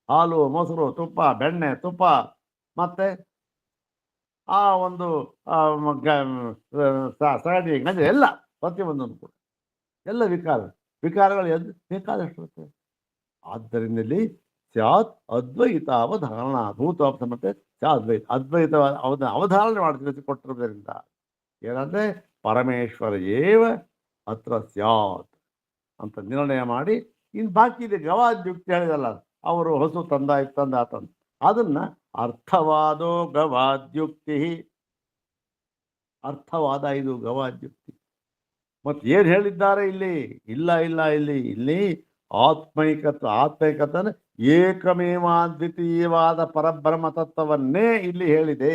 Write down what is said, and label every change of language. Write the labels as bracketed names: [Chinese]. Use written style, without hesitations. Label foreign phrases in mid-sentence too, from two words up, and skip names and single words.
[Kannada] ಹಾಲು, ಮೊಸರು, ತುಪ್ಪ, ಬೆಣ್ಣೆ, ತುಪ್ಪ, ಮತ್ತೆ ಆ ಒಂದು ಸಗಣಿ ಗಂಜ ಎಲ್ಲ ಪ್ರತಿಯೊಂದನ್ನು ಕೂಡ ಎಲ್ಲ ವಿಕಾರಗಳು ಎದ್ದು ಬೇಕಾದಷ್ಟು ಇರ್ತವೆ. ಆದ್ದರಿಂದ ಇಲ್ಲಿ [Sanskrit] ಸ್ಯಾತ್ ಅದ್ವೈತಾವಧಾರಣ [Kannada] ಭೂತಾಪ್ತ ಮತ್ತೆ ಅದ್ವೈತ ಅವಧಾರಣೆ ಮಾಡಿ ತಿಳಿಸಿಕೊಟ್ಟಿರುವುದರಿಂದ ಏನಂದ್ರೆ [Sanskrit] ಪರಮೇಶ್ವರ ಏವ ಅತ್ರ ಸ್ಯಾತ್ [Kannada] ಅಂತ ನಿರ್ಣಯ ಮಾಡಿ ಇನ್ನು ಬಾಕಿ ಇದೆ ಗವಾದ್ಯುಕ್ತಿ ಹೇಳಿದಲ್ಲ, ಅವರು ಹೊಸು ತಂದ ಅದನ್ನ ಅರ್ಥವಾದೋ ಗವಾದ್ಯುಕ್ತಿ, ಅರ್ಥವಾದ ಇದು ಗವಾದ್ಯುಕ್ತಿ. ಮತ್ತೆ ಏನು ಹೇಳಿದ್ದಾರೆ ಇಲ್ಲಿ? ಇಲ್ಲಿ ಆತ್ಮೈಕತೆ ಏಕಮೇವಾದ್ವಿತೀಯವಾದ ಪರಬ್ರಹ್ಮ ತತ್ವವನ್ನೇ ಇಲ್ಲಿ ಹೇಳಿದೆ.